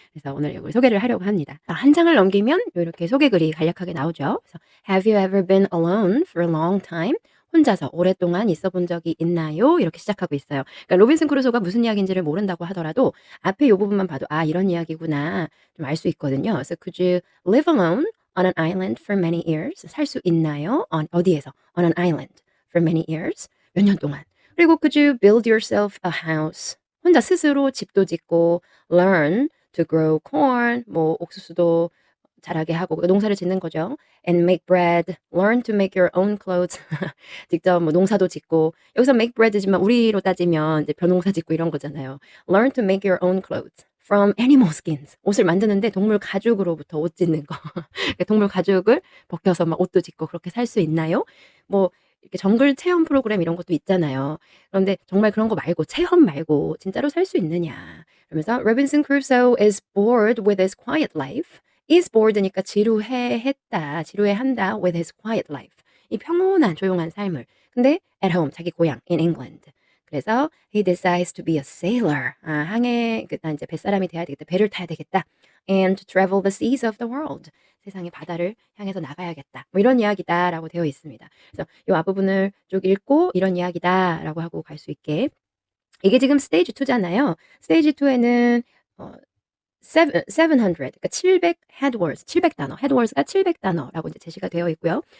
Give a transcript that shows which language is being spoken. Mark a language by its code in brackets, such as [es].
[ko] 그래서 오늘 이걸 소개를 하려고 합니다. 한 장을 넘기면 요렇게 소개글이 간략하게 나오죠. [en] 그래서 "Have you ever been alone for a long time?" [ko] 혼자서 오랫동안 있어 본 적이 있나요? 이렇게 시작하고 있어요. 그러니까 로빈슨 크루소가 무슨 이야기인지를 모른다고 하더라도 앞에 요 부분만 봐도 '아 이런 이야기구나.' 좀 알 수 있거든요. [en] 그래서 "Could you live alone on an island for many years?" [ko] 살 수 있나요? 어디에서? [en] On an island for many years. [ko] 몇 년 동안. 그리고 [en] "Could you build yourself a house?" [ko] 혼자 스스로 집도 짓고 [en] learn to grow corn [ko] 뭐 옥수수도 자라게 하고 농사를 짓는 거죠. [en] And make bread, learn to make your own clothes. [ko] 직접 뭐 농사도 짓고 여기서 [en] make bread [ko] 지만 우리로 따지면 이제 벼농사 짓고 이런 거잖아요. [en] Learn to make your own clothes from animal skins. [ko] 옷을 만드는데 동물 가죽으로부터 옷 짓는 거. 동물 가죽을 벗겨서 막 옷도 짓고 그렇게 살 수 있나요? 뭐 이렇게 정글 체험 프로그램 이런 것도 있잖아요. 그런데 정말 그런 거 말고 체험 말고 진짜로 살 수 있느냐. 그러면서 [en] Robinson Crusoe is bored with his quiet life. is bored니까 [ko] 지루해한다 [en] with his quiet life. [ko] 이 평온한 조용한 삶을. [en] 근데 at home [ko] 자기 고향 [en] in England. 그래서 he decides to be a sailor. [ko] 항해 나 인제 뱃사람이 돼야 되겠다. 배를 타야 되겠다. [en] and to travel the seas of the world. [ko] 세상의 바다를 향해서 나가야겠다. 뭐 이런 이야기다라고 되어 있습니다. 그래서 요 앞부분을 쭉 읽고 이런 이야기다라고 하고 갈 수 있게 이게 지금 스테이지 2 잖아요. 스테이지 2 에는 어700 그러니까 700 headwords 700 단어 headwords가 700 단어라고 이제 제시가 되어 있고요.